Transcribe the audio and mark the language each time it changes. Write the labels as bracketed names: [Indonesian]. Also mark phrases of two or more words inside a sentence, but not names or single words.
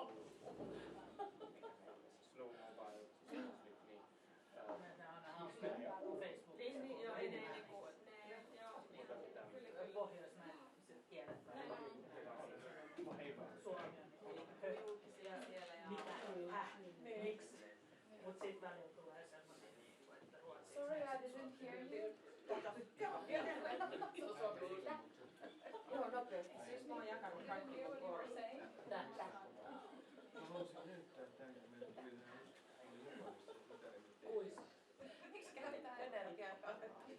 [Finnish] Pohjoismaiset kielet. Suomi on miksi? Mut sit välillä tulee semmonen, että ruotsi. [English] Sorry, I didn't hear you. [Finnish] Joo, nopeasti. Siis mä oon jakanut kaikki koko Miksi käytetään energiaa?